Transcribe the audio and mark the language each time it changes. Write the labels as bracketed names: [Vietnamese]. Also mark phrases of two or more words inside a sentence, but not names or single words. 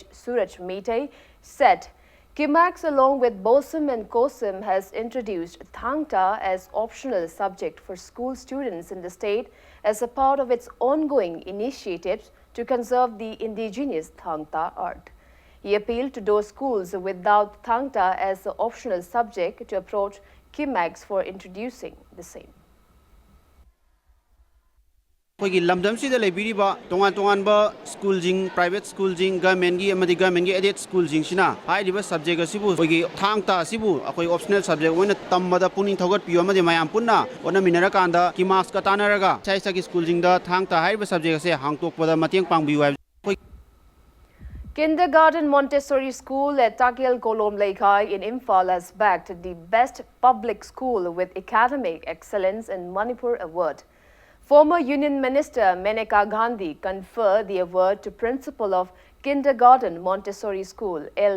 [English] Suraj Meitei, said Kimax, along with BOSIM and COSIM, has introduced Thangta as optional subject for school students in the state as a part of its ongoing initiatives to conserve the indigenous Thangta art. He appealed to those schools without Thangta as the optional subject to approach Kimax for introducing the same. [Manipuri] ꯑꯩꯈꯣꯏꯒꯤ ꯂꯝꯗꯝꯁꯤꯗ ꯂꯩꯕꯤꯔꯤꯕ ꯇꯣꯉꯥꯟ ꯇꯣꯉꯥꯟꯕ ꯁ꯭ꯀꯨꯜꯁꯤꯡ [English] private schools [Manipuri] ꯒꯚꯔꯟꯃꯦꯟꯒꯤ [English] aided schools [Manipuri] ꯍꯥꯏꯔꯤꯕ ꯁꯕꯖꯦꯛ ꯑꯁꯤꯕꯨ ꯑꯩꯈꯣꯏꯒꯤ ꯊꯥꯡ ꯇꯥ ꯑꯁꯤꯕꯨ ꯑꯩꯈꯣꯏ [English] optional subject [Manipuri] ꯑꯣꯏꯅ ꯇꯝꯕꯗ ꯄꯨꯛꯅꯤꯡ ꯊꯧꯒꯠꯄꯤꯌꯨ ꯑꯃꯗꯤ ꯃꯌꯥꯝ ꯄꯨꯟꯅ ꯍꯣꯠꯅꯃꯤꯟꯅꯔꯀꯥꯟꯗ ꯀꯤꯃꯥꯛꯁꯀ ꯇꯥꯟꯅꯔꯒ ꯏꯁꯥꯒꯤ ꯁ꯭ꯀꯨꯜꯁꯤꯡꯗ ꯊꯥꯡ ꯇꯥ ꯍꯥꯏꯔꯤꯕ ꯁꯕꯖꯦꯛ ꯑꯁꯤ ꯍꯥꯡꯇꯣꯛꯄꯗ ꯃꯇꯦꯡ ꯄꯥꯡꯕꯤꯌꯨ ꯍꯥꯏꯕ [English] Kindergarten Montessori School at Takil Kolom Laikai in Imphal has bagged the Best Public School with Academic Excellence in Manipur Award. Former Union Minister Maneka Gandhi conferred the award to Principal of Kindergarten Montessori School, L.